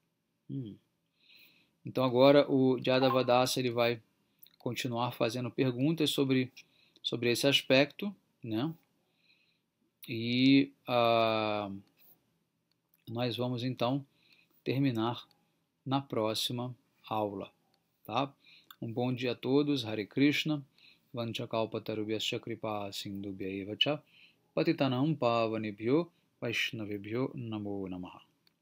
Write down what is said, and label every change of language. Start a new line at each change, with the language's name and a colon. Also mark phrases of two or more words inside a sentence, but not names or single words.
Portuguese: Então agora o Jadavadasa ele vai continuar fazendo perguntas sobre esse aspecto, né? E nós vamos então terminar na próxima aula, tá? Um bom dia a todos,
Sanskrit: हरे कृष्ण, वाञ्छाकल्पतरुभ्यश्च कृपासिन्धुभ्य एव च, पतितानां पावनेभ्यो वैष्णवेभ्यो नमो नमः.